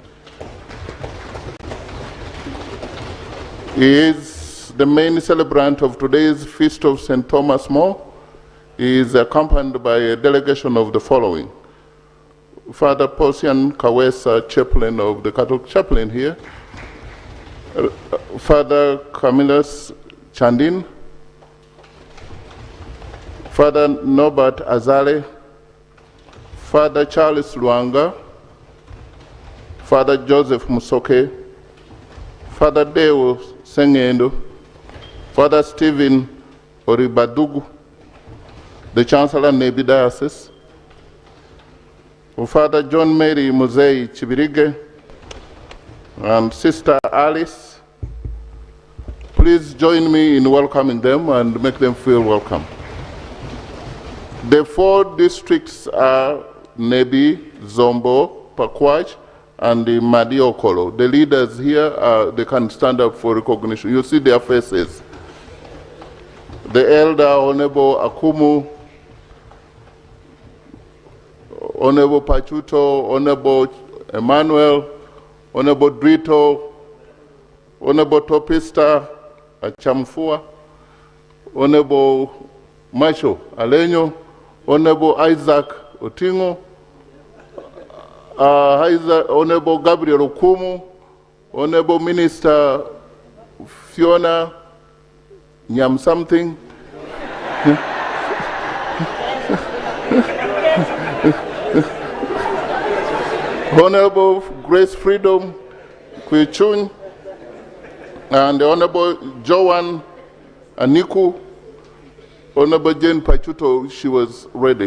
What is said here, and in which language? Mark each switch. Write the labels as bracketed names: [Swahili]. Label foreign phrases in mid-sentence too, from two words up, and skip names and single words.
[English] He is the main celebrant of today's Feast of St. Thomas More. He is accompanied by a delegation of the following: Father Posian Kawesa, chaplain of the Catholic chaplain here, Father Camillus Chandin, Father Norbert Azale, Father Charles Luanga, Father Joseph Musoke, Father Deo Sengendo, Father Stephen Oribadugu, the Chancellor Nebi Diocese, Father John Mary Musei Chibirige, and Sister Alice. Please join me in welcoming them and make them feel welcome. The 4 districts are Nebi, Zombo, Pakwach, and the Madiokolo. The leaders here, they can stand up for recognition. You see their faces. The elder, Honorable Akumu, Honorable Pachuto, Honorable Emmanuel, Honorable Drito, Honorable Topista Achamfua, Honorable Macho Alenyo, Honorable Isaac Otingo, Honorable Gabriel Okumu, Honorable Minister Fiona Nyam something. Honorable Grace Freedom Kwichun, and the Honorable Joan Aniku, Honorable Jane Pachuto, she was ready.